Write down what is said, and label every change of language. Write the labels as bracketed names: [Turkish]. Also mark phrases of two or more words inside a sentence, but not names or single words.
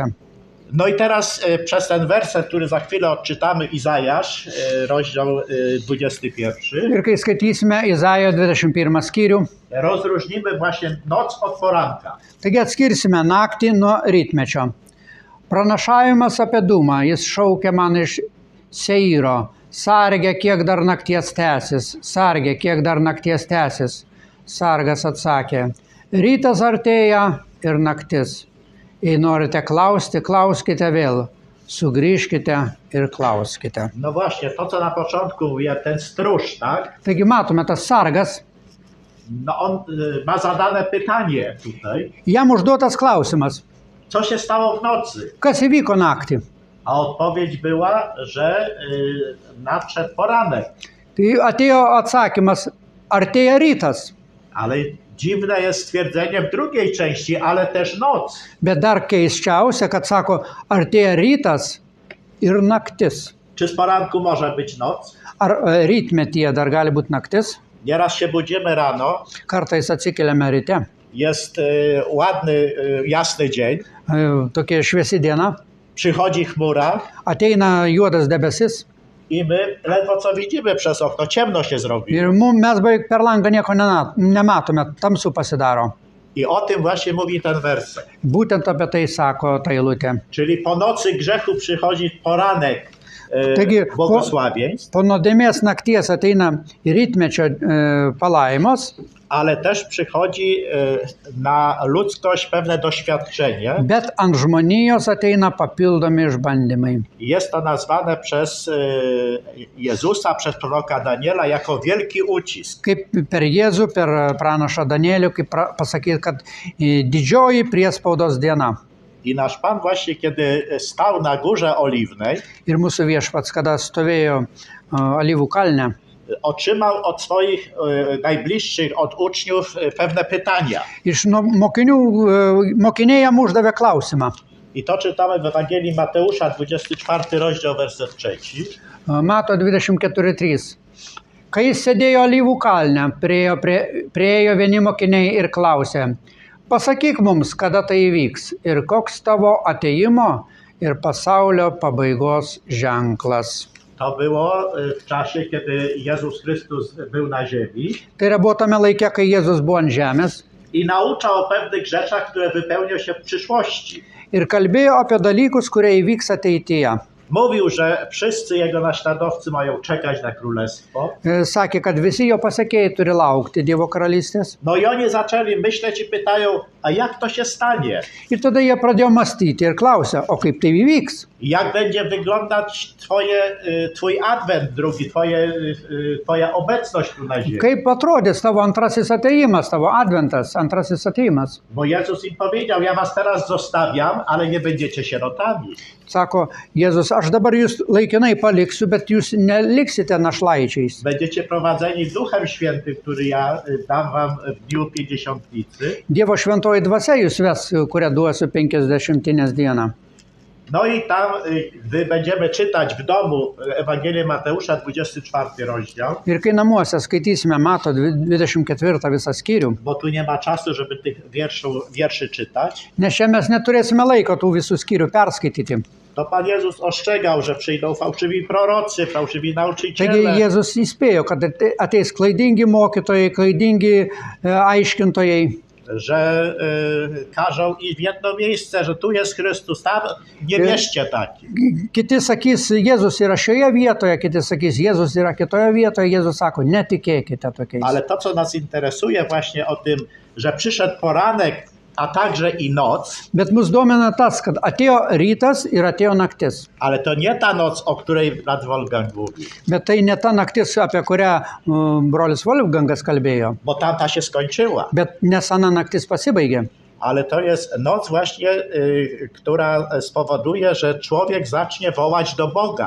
[Polish] No i teraz przez ten werset, który za chwilę odczytamy, Izajasz, rozdział 21, [Lithuanian] Ir kai skaitysime Izaijo 21 skyrių, [Polish] rozróżnimy właśnie noc od poranka. [Lithuanian] taigi atskirsime naktį nuo rytmečio. Pranašavimas apie dūmą, jis šaukia man iš Seiro. Sarge, kiek dar nakties tęsis, sarge, kiek dar nakties tęsis. Sargas atsakė, rytas artėja ir naktis. Jei norite klausti, klauskite vėl. Sugrįžkite ir klauskite. [Polish] No właśnie, to co na początku mówię, ten stróż, tak? [Lithuanian] Taigi matome, tas sargas, [Polish] No on ma zadane pytanie tutaj, [Lithuanian] jam užduotas klausimas, [Polish] co się stało w nocy? [Lithuanian] kas įvyko naktį. [Polish] A odpowiedź była, że nadszedł poranek. [Lithuanian] Tai atėjo atsakymas, artėja rytas. [Polish] Ale dziwne jest stwierdzenie w drugiej części, ale też noc. [Lithuanian] Bet dar keisčiausia, kad sako, artėja rytas ir naktis. [Polish] Czy z poranku może być noc? [Lithuanian] Ar rytmetyje dar gali būti naktis? [Polish] Nieraz się budzimy rano, [Lithuanian] Kartais atsikeliame ryte, [Polish] jest ładny, jasny dzień, [Lithuanian] tokia šviesi diena, [Polish] przychodzi chmura [Lithuanian] ateina juodas debesis [Polish] i my ledwo co widzimy przez okno, ciemno się zrobi. [Lithuanian] ir mes beveik per langą nieko nematome, tamsu pasidaro. [Polish] I o tym właśnie mówi ten werset. [Lithuanian] Būtent apie tai sako ta eilutė. [Polish] Czyli po nocy grzechu przychodzi poranek. [Lithuanian] Taigi, [Polish] błogosławieństw, [Lithuanian] po nuodėmės nakties ateina ir rytmečio palaimos, [Polish] ale też przychodzi na ludzkość pewne doświadczenie. [Lithuanian] bet ant žmonijos ateina papildomi išbandymai. [Polish] Jest to nazwane przez Jezusa, przez proroka Daniela jako wielki ucisk. [Lithuanian] Kaip per Jėzų, per pranašą Danielių, kaip pasakyti, kad didžioji priespaudos diena. [Polish] I nasz Pan właśnie, kiedy stał na Górze Oliwnej, [Lithuanian] Ir mūsų viešpats, kada stovėjo Alyvų kalne, [Polish] otrzymał od swoich najbliższych, od uczniów pewne pytania. [Lithuanian] iš mokiniai jam uždavė klausimą. [Polish] I to czytamy w Ewangelii Mateusza, 24 rozdział, werset 3. [Lithuanian] Mato 24:3. Kai jis sėdėjo Alyvų kalne, priejo vieni mokiniai ir klausė: pasakyk mums, kada tai įvyks ir koks tavo atėjimo ir pasaulio pabaigos ženklas. [Polish] To było w czasie, kiedy Jezus Chrystus był na ziemi [Lithuanian] Tai yra buvo tame laike, kai Jėzus buvo ant žemės [Polish] i nauczał o pewnych rzeczach, które wypełnią się w przyszłości. [Lithuanian] ir kalbėjo apie dalykus, kurie įvyks ateityje. [Polish] Mówił, że wszyscy jego naśladowcy mają czekać na królestwo. [Lithuanian] Sakė, kad visi jo pasekėjai turi laukti Dievo karalystės. [Polish] No i oni zaczęli myśleć i pytają, a jak to się stanie? [Lithuanian] Ir tada jie pradėjo mąstyti ir klausė, o kaip tai įvyks? [Polish] Jak będzie wyglądać twój adwent drugi, twoja obecność tu na ziemi? [Lithuanian] Kaip atrodys tavo antrasis ateimas, tavo adventas, antrasis ateimas? [Polish] Bo Jezus im powiedział, ja was teraz zostawiam, ale nie będziecie sierotami. [Lithuanian] Sako Jėzus, aš dabar jūs laikinai paliksiu, bet jūs neliksite našlaičiais. [Polish] Będziecie prowadzeni Duchem Świętym, który ja dam wam w dniu Pięćdziesiątnicy. [Lithuanian] Dievo šventoji dvasia jūs ves, kurią duosiu 50-inės dieną. [Polish] No i tam, gdy będziemy czytać w domu Ewangelię Mateusza, 24 rozdział, [Lithuanian] Ir kai namuose skaitysime Mato 24 visą skyrių, [Polish] bo tu nie ma czasu, żeby tych wierszy czytać, [Lithuanian] nes čia mes neturėsime laiko tų visų skyrių perskaityti. [Polish] to Pan Jezus ostrzegał, że przyjdą fałszywi prorocy, fałszywi [Lithuanian] Taigi [Polish] nauczyciele, [Lithuanian] Jėzus įspėjo, kad ateis klaidingi mokytojai, klaidingi aiškintojai, [Polish] że każą iść w jedno miejsce, że tu jest Chrystus, tam nie wierzcie takich. [Lithuanian] Kiti sakys, Jėzus yra šioje vietoje, kiti sakys, Jėzus yra kitoje vietoje. Jėzus sako, netikėkite tokiais. [Polish] Ale to, co nas interesuje właśnie o tym, że przyszedł poranek, a także i noc, [Lithuanian] Bet mus domina tas, kad atėjo rytas ir atėjo naktis. [Polish] ale to nie ta noc, o której brat Wolfgang mówi, [Lithuanian] Bet tai ne ta naktis, apie kurią brolis Wolfgangas kalbėjo. [Polish] bo tamta się skończyła. [Lithuanian] Bet nesena naktis pasibaigė. [Polish] Ale to jest noc właśnie, która spowoduje, że człowiek zacznie wołać do Boga.